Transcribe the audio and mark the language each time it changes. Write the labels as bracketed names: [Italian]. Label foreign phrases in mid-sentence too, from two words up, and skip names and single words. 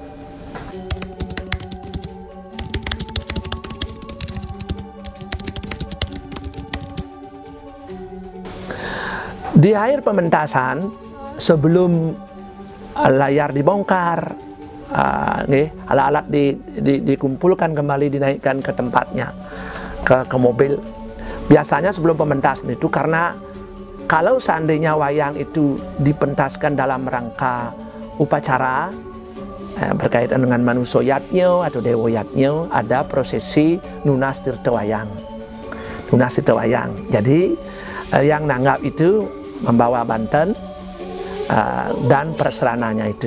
[Indonesian] Di akhir pementasan, sebelum layar dibongkar, alat-alat dikumpulkan kembali, dinaikkan ke tempatnya, ke mobil. Biasanya sebelum pementasan itu, karena kalau seandainya wayang itu dipentaskan dalam rangka upacara berkaitan dengan manusia yatnya atau dewa yatnya, ada prosesi [Balinese] nunas tirta wayang. Nunas tirta wayang. [Indonesian] Jadi yang nanggap itu membawa banten dan perserananya itu.